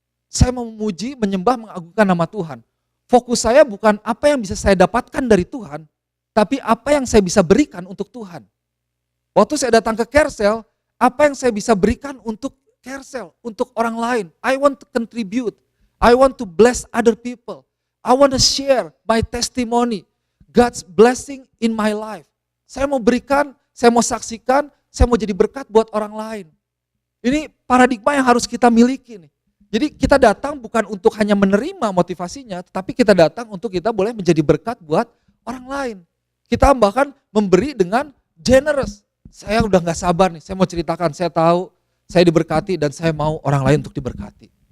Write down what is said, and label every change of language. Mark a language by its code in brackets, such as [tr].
[id] Saya mau memuji, menyembah, mengagungkan nama Tuhan. Fokus saya bukan apa yang bisa saya dapatkan dari Tuhan, tapi apa yang saya bisa berikan untuk Tuhan. Waktu saya datang ke Kersel, apa yang saya bisa berikan untuk Kersel, untuk orang lain. [en] I want to contribute. I want to bless other people. I want to share my testimony. God's blessing in my life. [id] Saya mau berikan, saya mau saksikan, saya mau jadi berkat buat orang lain. Ini paradigma yang harus kita miliki nih. Jadi kita datang bukan untuk hanya menerima motivasinya, tetapi kita datang untuk kita boleh menjadi berkat buat orang lain. Kita bahkan memberi dengan generous. Saya udah gak sabar nih, saya mau ceritakan, saya tahu saya diberkati dan saya mau orang lain untuk diberkati.